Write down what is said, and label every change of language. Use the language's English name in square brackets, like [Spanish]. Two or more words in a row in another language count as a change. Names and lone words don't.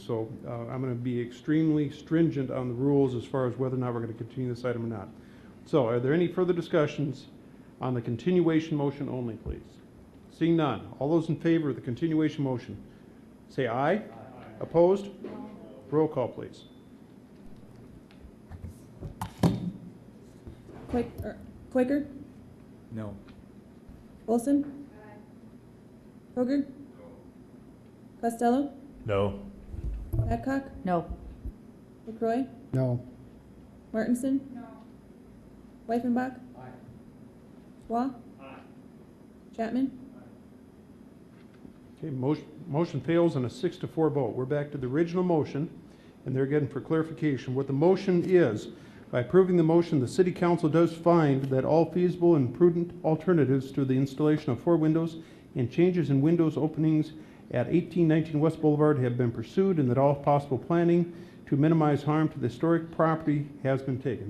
[English] So I'm going to be extremely stringent on the rules as far as whether or not we're going to continue this item or not. So are there any further discussions on the continuation motion only, please? Seeing none. All those in favor of the continuation motion, say aye. Aye. Opposed? No. Roll call, please. Quaker? No. Olson? Hoger? Costello? No. Babcock? No. LaCroix? No. Martinson? No. Weifenbach? Aye. Waugh? Aye. Chapman? Aye. Okay, motion fails on a 6-4 vote. We're back to the original motion, and they're getting for clarification. What the motion is, by approving the motion, the City Council does find that all feasible and prudent alternatives to the installation of 4 windows and changes in windows openings at 1819 West Boulevard have been pursued, and that all possible planning to minimize harm to the historic property has been taken.